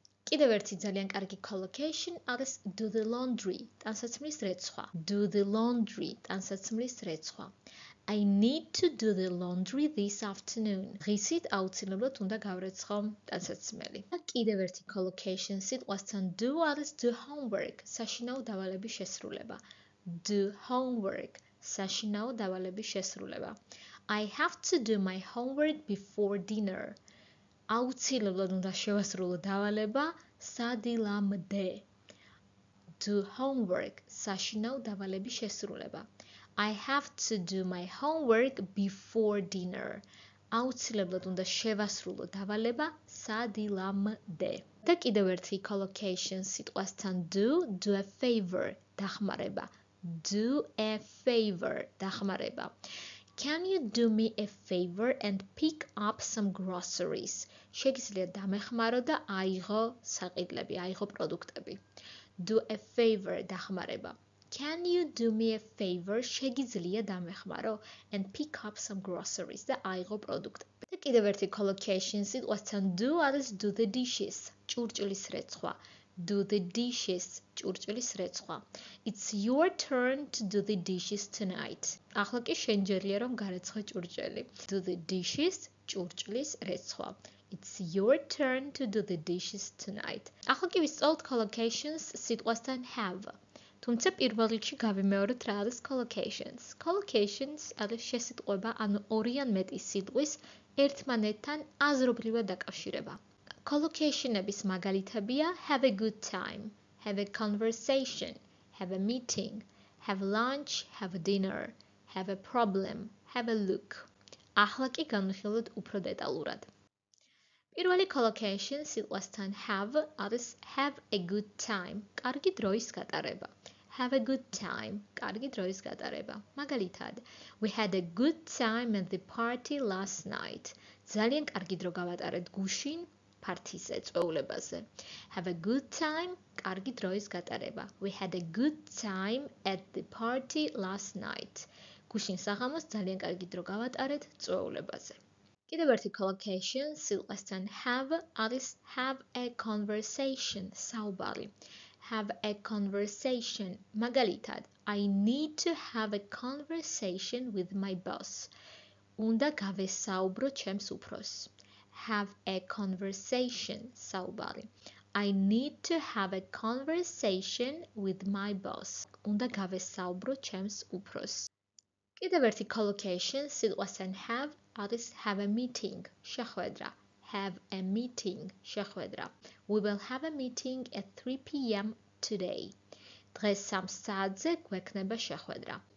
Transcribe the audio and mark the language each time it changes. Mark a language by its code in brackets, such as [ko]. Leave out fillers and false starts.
[ka] კიდევ ერთი ძალიან კარგი collocation არის [en] do the laundry, [ka] ტანსაცმლის რეცხვა. [en] Do the laundry, [ka] ტანსაცმლის რეცხვა. [en] I need to do the laundry this afternoon. [ka] ღისით აუცილებლად უნდა გავრეცხო ტანსაცმელი. და კიდევ ერთი collocation სიტყვასთან do არის [en] do homework, [ka] საშინაო დავალების შესრულება. [en] Do homework, [ka] საშინაო დავალების შესრულება. [en] I have to do my homework before dinner. [ka] აუცილებლად უნდა შევასრულო დავალება სადილამდე. [en] Do homework, [ka] საშინაო დავალების შესრულება. [en] I have to do my homework before dinner. [ka] აუცილებლად უნდა შევასრულო დავალება სადილამდე. და კიდევ ერთი collocation სიტყვასთან [en] do a favor, [ka] დახმარება. [en] Do a favor, დახმარება. Can you do me a favor and pick up some groceries? [ka] შეგიძლია დამეხმარო და აიღო საყიდლები, აიღო პროდუქტები. [en] Do a favor, დახმარება. Can you do me a favor? [ka] შეგიძლია დამეხმარო [en] and pick up some groceries [ka] და აიღო პროდუქტები. და კიდევ ერთი collocation სიტყვასთან do არის [en] do the dishes, [ka] ჭურჭლის რეცხვა. [en] Do the dishes, [ka] ჭურჭლის რეცხვა. [en] It's your turn to do the dishes tonight. [ka] ახლა კი შენ ჯერია რომ გარეცხე ჭურჭელი. [en] Do the dishes, [ka] ჭურჭლის რეცხვა. [en] It's your turn to do the dishes tonight. [ka] ახლა კი ვისწავლოთ collocations სიტყვასთან have. თუმცა პირველ რიგში გავიმეორებთ რა არის collocations. Collocations არის შესიტყვება, ანუ ორი ან მეტი სიტყვის ერთმანეთთან აზრობრივად დაკავშირება. Collocation-ების მაგალითებია [en] have a good time, have a conversation, have a meeting, have lunch, have dinner, have a problem, have a look. [ka] ახლა კი განვიხილოთ უფრო დეტალურად. პირველი collocation სიტყვასთან have არის [en] have a good time, [ka] კარგი დროის გატარება. [en] Have a good time, [ka] კარგი დროის გატარება. მაგალითად, [en] we had a good time at the party last night. [ka] ძალიან კარგი დრო გავატარეთ გუშინ party-ზე, წვეულებაზე. [en] Have a good time, კარგი დროის გატარება. We had a good time at the party last night. [ka] გუშინ საღამოს ძალიან კარგი დრო გავატარეთ წვეულებაზე. კიდევ ერთი collocation სიტყვასთან have არის [en] have a conversation, [ka] საუბარი. [en] Have a conversation. მაგალითად, I need to have a conversation with my boss. [ka] უნდა გავესაუბრო ჩემს უფროსს. [en] Have a conversation, საუბარი. I need to have a conversation with my boss. [ka] უნდა გავესაუბრო ჩემს უფროსს. კიდევ ერთი collocation სიტყვასთან have არის [en] have a meeting, [ka] შეხვედრა. [en] Have a meeting, შეხვედრა. We will have a meeting at 3 p.m. today. [ka] დღეს 3 საათზე გვექნება შეხვედრა.